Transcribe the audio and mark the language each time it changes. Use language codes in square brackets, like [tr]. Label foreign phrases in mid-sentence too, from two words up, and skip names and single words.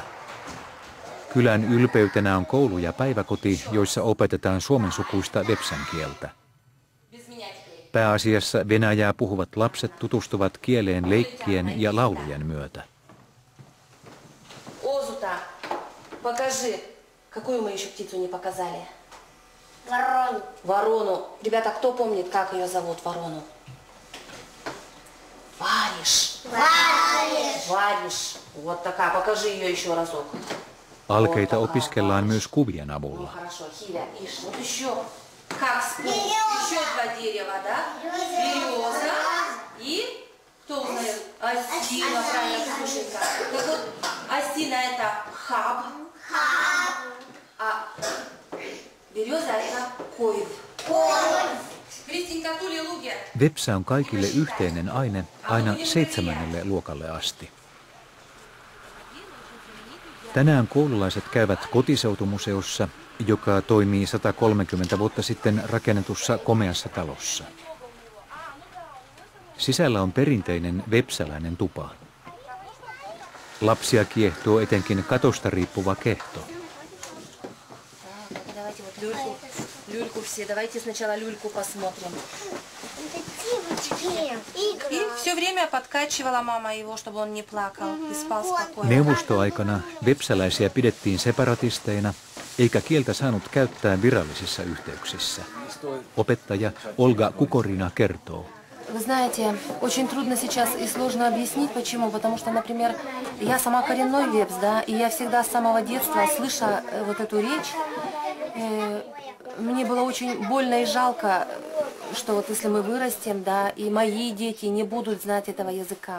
[fi] Kylän ylpeytenä on koulu ja päiväkoti, joissa opetetaan suomensukuista vepsän kieltä. Pääasiassa venäjää puhuvat lapset tutustuvat kieleen leikkien ja laulujen myötä. [ru] Ozuta, покажи, какую мы еще птицу не показали? Ворону. Ворону. Ребята, кто помнит, как ее зовут, ворону? Вариш. Вариш. Вариш. Вот такая. Покажи ее еще разок. [fi] Alkeita opiskellaan myös kuvien avulla. [ru] Хорошо, Хиля, ишь, вот еще. Как вспомнить? Еще 2 дерева, да? Береза и кто узнает? Осина, правильно, слушай-ка. Так вот, осина это хаб. А береза это койв. Кристинка, Тули, Луги. [fi] Vepsä on kaikille yhteinen aine aina 7. luokalle asti. Tänään koululaiset käyvät kotiseutumuseossa, joka toimii 130 vuotta sitten rakennetussa komeassa talossa. Sisällä on perinteinen vepsäläinen tupa. Lapsia kiehtoo etenkin katosta riippuva kehto. [ru] Люльку все. Давайте сначала люльку посмотрим. И все время подкачивала мама его, чтобы он не плакал и спал спокойно. [fi] Neuvostoaikana vepsäläisiä pidettiin separatisteina, eikä kieltä saanut käyttää virallisissa yhteyksissä. Opettaja Olga Kukorina kertoo. [ru] Вы знаете, очень трудно сейчас и сложно объяснить, почему. Потому что, например, я сама коренной вепс, да, и я всегда с самого детства, слыша вот эту речь, мне было очень больно и жалко, что вот если мы вырастем, да, и мои дети не будут знать этого языка.